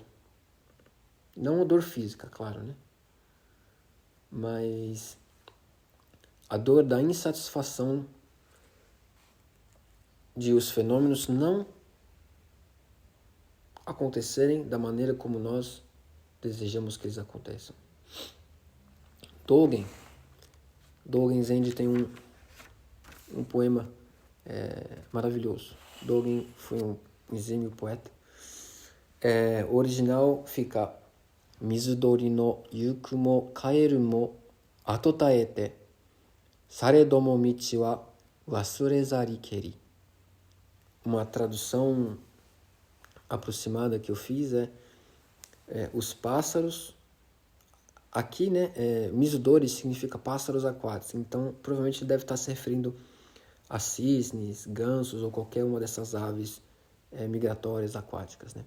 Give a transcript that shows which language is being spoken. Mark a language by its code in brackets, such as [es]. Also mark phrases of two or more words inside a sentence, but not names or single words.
[pt] Não a dor física, claro, né? Mas a dor da insatisfação de os fenômenos não acontecerem da maneira como nós desejamos que eles aconteçam. Dogen Zenji tem um poema maravilhoso. Dogen foi um exímio poeta. O original fica: [ja] 水鳥の 行くも 帰るも 跡絶えて、されども 道は 忘れざりけり. [pt] Uma tradução aproximada que eu fiz os pássaros. Aqui, né, Mizudori significa pássaros aquáticos, então provavelmente deve estar se referindo a cisnes, gansos ou qualquer uma dessas aves migratórias aquáticas, né?